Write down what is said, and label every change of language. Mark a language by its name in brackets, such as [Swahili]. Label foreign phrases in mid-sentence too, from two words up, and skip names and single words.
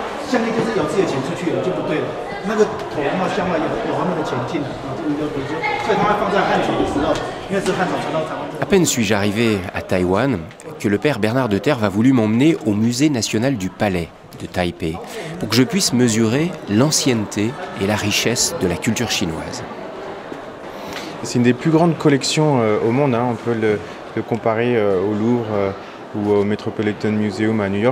[Chinese] 向内就是有自己的钱出去了就不对了，那个头要向外有他们的钱进来啊，这个就比如说，所以它会放在汉族的时候，因为是汉朝传到台湾。 [French] À peine suis-je arrivé à Taïwan que le père Bernard de Terre a voulu m'emmener au musée national du palais de Taipei pour que je puisse mesurer l'ancienneté et la richesse de la culture chinoise. C'est une des plus grandes collections au monde, hein. On peut le comparer au Louvre ou au Metropolitan Museum à New York.